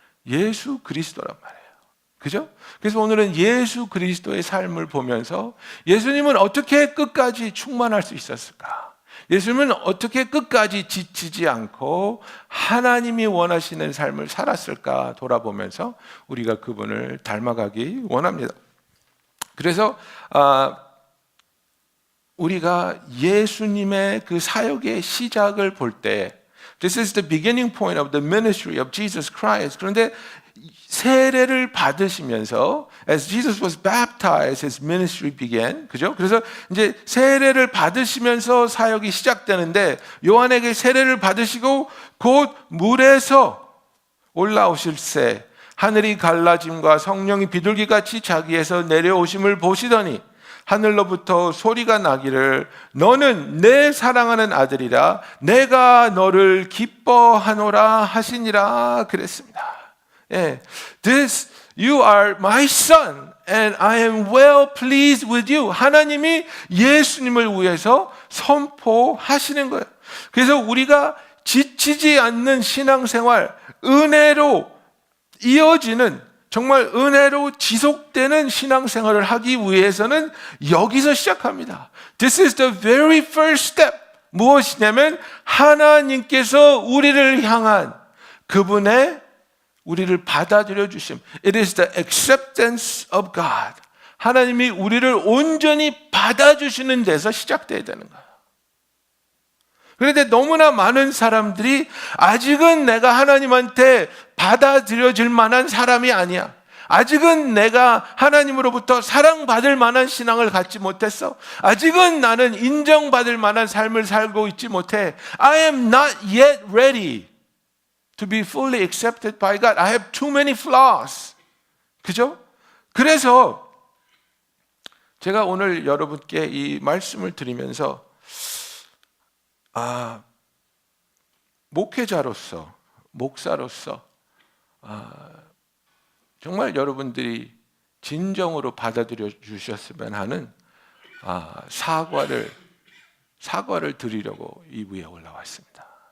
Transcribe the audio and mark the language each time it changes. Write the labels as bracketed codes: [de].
[ko] 예수 그리스도란 말이에요. 그죠? 그래서 오늘은 예수 그리스도의 삶을 보면서 예수님은 어떻게 끝까지 충만할 수 있었을까? 예수님은 어떻게 끝까지 지치지 않고 하나님이 원하시는 삶을 살았을까 돌아보면서 우리가 그분을 닮아가기 원합니다. 그래서 우리가 예수님의 그 사역의 시작을 볼 때 [en] This is the beginning point of the ministry of Jesus Christ. [ko] 그런데 세례를 받으시면서 [en] as Jesus was baptized, his ministry began. [ko] 그죠? 그래서 이제 세례를 받으시면서 사역이 시작되는데 요한에게 세례를 받으시고 곧 물에서 올라오실새 하늘이 갈라짐과 성령이 비둘기같이 자기에서 내려오심을 보시더니 하늘로부터 소리가 나기를 너는 내 사랑하는 아들이라 내가 너를 기뻐하노라 하시니라 그랬습니다. [en] This You are my son and I am well pleased with you. [ko] 하나님이 예수님을 위해서 선포하시는 거예요. 그래서 우리가 지치지 않는 신앙생활, 은혜로 이어지는, 정말 은혜로 지속되는 신앙생활을 하기 위해서는 여기서 시작합니다. [en] This is the very first step. [ko] 무엇이냐면 하나님께서 우리를 향한 그분의 우리를 받아들여 주심. [en] It is the acceptance of God. [ko] 하나님이 우리를 온전히 받아주시는 데서 시작돼야 되는 거예요. 그런데 너무나 많은 사람들이 아직은 내가 하나님한테 받아들여질 만한 사람이 아니야. 아직은 내가 하나님으로부터 사랑받을 만한 신앙을 갖지 못했어. 아직은 나는 인정받을 만한 삶을 살고 있지 못해. [en] I am not yet ready to be fully accepted by God. I have too many flaws. [ko] 그죠? 그래서 제가 오늘 여러분께 이 말씀을 드리면서 목회자로서, 목사로서 정말 여러분들이 진정으로 받아들여 주셨으면 하는 사과를 드리려고 이 위에 올라왔습니다.